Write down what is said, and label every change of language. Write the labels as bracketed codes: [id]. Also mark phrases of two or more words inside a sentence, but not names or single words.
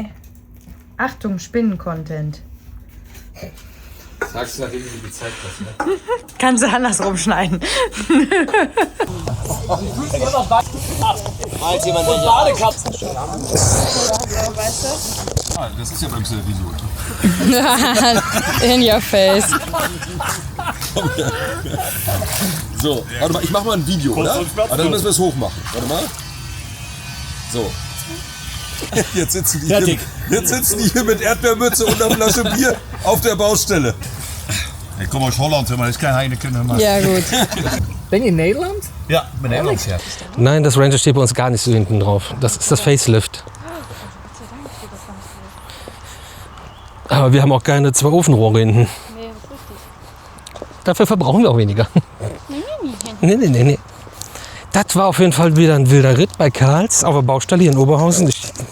[de] Achtung, Spinnen-Content. Sagst du, nachdem du gezeigt hast, ne? Kannst du andersrum schneiden. Das ist ja beim Video. [en] In your face. [de] So, warte mal, ich mach mal ein Video, oder? Aber dann müssen wir es hochmachen. Warte mal. So. Jetzt sitzen die hier mit Erdbeermütze und einer Flasche Bier auf der Baustelle. [nl] Ik kom uit Holland, maar dat is geen Heineken. Maar... Ja, gut. Ben je in Nederland? Ja, ik ben Nederlands, ja. [de] Nein, das Ranger steht bei uns gar nicht so hinten drauf. Das ist das Facelift. Aber wir haben auch keine 2 Ofenrohre hinten. Nee, das ist richtig. Dafür verbrauchen wir auch weniger. Nee. Das war auf jeden Fall wieder ein wilder Ritt bei Karls auf der Baustelle hier in Oberhausen.